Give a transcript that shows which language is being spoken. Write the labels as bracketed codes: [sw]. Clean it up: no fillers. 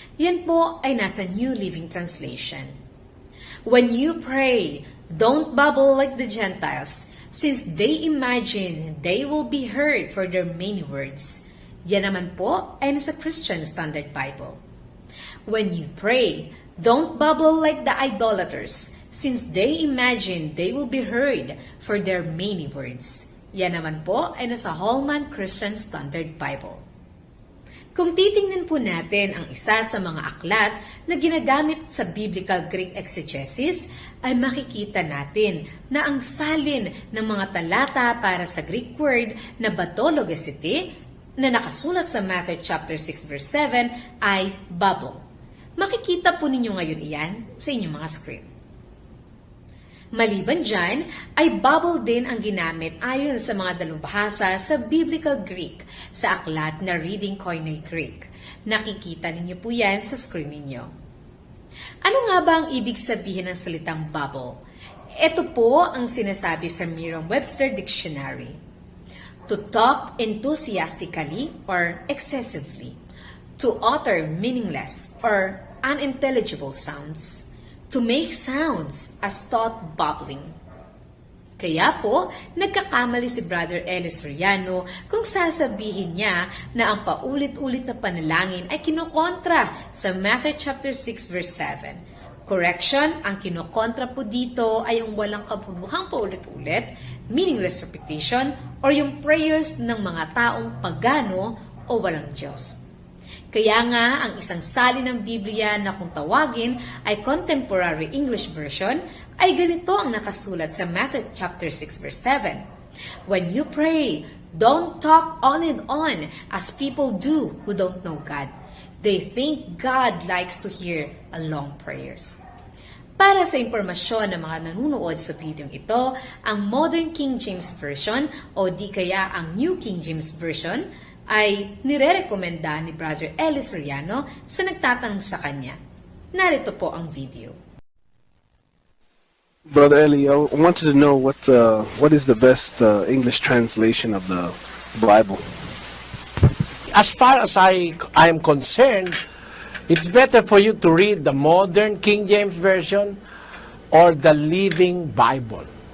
[tl] Yan po ay nasa [en] New Living Translation. When you pray, don't babble like the Gentiles, since they imagine they will be heard for their many words. [tl] Yan naman po ay nasa [en] Christian Standard Bible. When you pray, don't babble like the idolaters, since they imagine they will be heard for their many words. [tl] Yan naman po ay nasa Holman Christian Standard Bible. Kung titingnan po natin ang isa sa mga aklat na ginagamit sa Biblical Greek Exegesis, ay makikita natin na ang salin ng mga talata para sa Greek word na batologesity na nakasulat sa Matthew chapter 6 verse 7 ay babble. Makikita po ninyo ngayon iyan sa inyong mga screen. Maliban dyan, ay babble din ang ginamit ayon sa mga dalubhasa sa Biblical Greek sa aklat na Reading Koine Greek. Nakikita ninyo po yan sa screen ninyo. Ano nga ba ang ibig sabihin ng salitang babble? Ito po ang sinasabi sa Merriam-Webster Dictionary. [en] To talk enthusiastically or excessively. To utter meaningless or unintelligible sounds. To make sounds as thought babbling. [tl] Kaya po, nagkakamali si Brother Ellis Riano kung sasabihin niya na ang paulit-ulit na panalangin ay kinokontra sa Matthew chapter 6 verse 7. Correction, ang kinokontra po dito ay ang walang kabubuhang paulit-ulit, [en] meaningless repetition, [tl] or yung prayers ng mga taong pagano o walang Diyos. Kaya nga, ang isang salin ng Biblia na kung tawagin ay Contemporary English Version ay ganito ang nakasulat sa Matthew chapter 6 verse 7. [en] When you pray, don't talk on and on as people do who don't know God. They think God likes to hear long prayers. [tl] Para sa impormasyon ng mga nanunood sa video ito, ang Modern King James Version o di kaya ang New King James Version ay nire-rekomenda ni Brother Ellis Riano sa nagtatanong sa kanya. Narito po ang video. [en] Brother Eli, I wanted to know what is the best English translation of the Bible? As far as I am concerned, it's better for you to read the Modern King James Version or the Living Bible.